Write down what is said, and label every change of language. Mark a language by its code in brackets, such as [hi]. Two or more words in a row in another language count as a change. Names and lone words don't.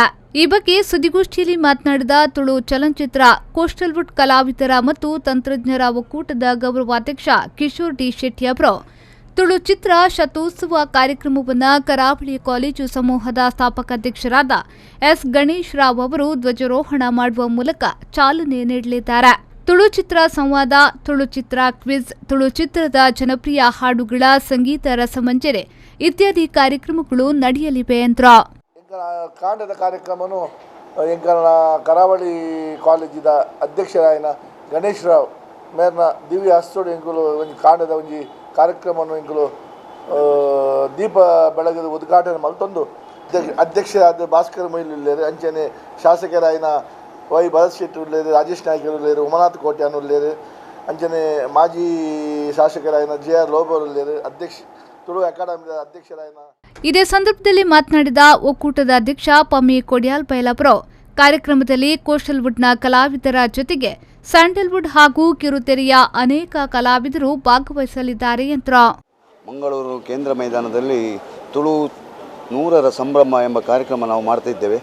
[kn] ಈ ಬಗ್ಗೆ ಸುದ್ದಿಗೋಷ್ಠಿಯಲ್ಲಿ ಮಾತನಾಡಿದ ತುಳು ಚಲನಚಿತ್ರ ಕೋಸ್ಟಲ್ ವುಡ್ ಕಲಾವಿದರ ಮತ್ತು ತಂತ್ರಜ್ಞರ ಒಕ್ಕೂಟದ ಗೌರವಾಧ್ಯಕ್ಷ ಕಿಶೋರ್ ಡಿ ಶೆಟ್ಟಿ ಅವರು ತುಳು ಚಿತ್ರ ಶತೋತ್ಸವ ಕಾರ್ಯಕ್ರಮವನ್ನು ಕರಾವಳಿ ಕಾಲೇಜು ಸಮೂಹದ ಸ್ಥಾಪಕಾಧ್ಯಕ್ಷರಾದ ಎಸ್ ಗಣೇಶ್ ರಾವ್ ಅವರು ಧ್ವಜಾರೋಹಣ ಮಾಡುವ ಮೂಲಕ ಚಾಲನೆ ನೀಡಲಿದ್ದಾರೆ. ತುಳು ಚಿತ್ರ ಸಂವಾದ, ತುಳು ಚಿತ್ರ ಕ್ವಿಜ್, ತುಳು ಚಿತ್ರದ ಜನಪ್ರಿಯ ಹಾಡುಗಳ ಸಂಗೀತ ರಸಮಂಜರಿ ಇತ್ಯಾದಿ ಕಾರ್ಯಕ್ರಮಗಳು ನಡೆಯಲಿವೆ ಎಂದರು. [tcy] ಕಾಂಡದ ಕಾರ್ಯಕ್ರಮನು ಕರಾವಳಿ ಕಾಲೇಜಿದ ಅಧ್ಯಕ್ಷರಾಯನ ಗಣೇಶ್ ರಾವ್ ಮೇರ್ನ ದಿವ್ಯ ಹಸ್ತೋಡು ಎಂಕುಲು ಒಂದು ಕಾಂಡದ ಒಂಜಿ ಕಾರ್ಯಕ್ರಮವನ್ನು ಎಂಕುಲು ದೀಪ ಬೆಳಗದ ಉದ್ಘಾಟನೆ ಮಲ್ತೊಂದು ಅಧ್ಯಕ್ಷರಾದ ಭಾಸ್ಕರ್ ಮೊಯ್ಲು ಉಳ್ಳೇರು, ಅಂಚನೆ ಶಾಸಕರಾಯನ ವೈ ಭರತ್ ಶೆಟ್ಟಿ ಉಳ್ಳೇರು, ರಾಜೇಶ್ ನಾಯ್ಕರು ಉಳ್ಳೇರು, ಉಮನಾಥ್ ಕೋಟ್ಯಾನ್ ಉಳ್ಳೇರು, ಅಂಚನೆ ಮಾಜಿ ಶಾಸಕರಾಯನ JR ಲೋಬರ್ ಉಳ್ಳೇರು, ತುಳು ಅಕಾಡೆಮಿದ ಅಧ್ಯಕ್ಷರಾಯನ. [kn] ಇದೇ ಸಂದರ್ಭದಲ್ಲಿ ಮಾತನಾಡಿದ ಒಕ್ಕೂಟದ ಅಧ್ಯಕ್ಷ ಪಮ್ಮಿ ಕೊಡಿಯಾಲ್ ಬೈಲಾಪುರ ಕಾರ್ಯಕ್ರಮದಲ್ಲಿ ಕೋಸ್ಟಲ್ ವುಡ್ನ ಕಲಾವಿದರ ಜೊತೆಗೆ ಸ್ಯಾಂಡಲ್ವುಡ್ ಹಾಗೂ ಕಿರುತೆರೆಯ ಅನೇಕ ಕಲಾವಿದರು ಭಾಗವಹಿಸಲಿದ್ದಾರೆ ಎಂದರು. ಮಂಗಳೂರು ಕೇಂದ್ರ ಮೈದಾನದಲ್ಲಿ ತುಳು 100ರ ಸಂಭ್ರಮ ಎಂಬ ಕಾರ್ಯಕ್ರಮ ನಾವು ಮಾಡ್ತಾ ಇದ್ದೇವೆ.